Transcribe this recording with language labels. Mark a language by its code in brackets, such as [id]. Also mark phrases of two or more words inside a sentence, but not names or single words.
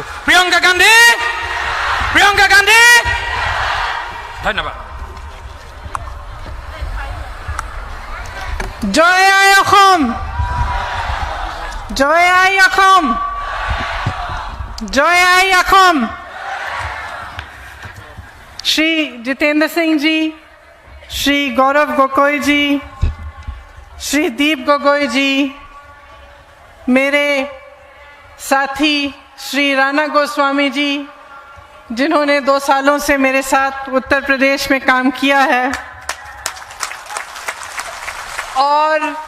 [as] প্ৰিয়ংকা গান্ধী, প্ৰিয়ংকা গান্ধী। ধন্যবাদ। জয় আই অসম, জয় আই অসম, জয় আই অসম। [hi] श्री जितेंद्र सिंह जी, श्री गौरव गोगोई जी, श्री दीप गोगोई जी, मेरे साथी श्री राणा गोस्वामी जी, जिन्होंने 2 सालों से मेरे साथ उत्तर प्रदेश में काम किया है, और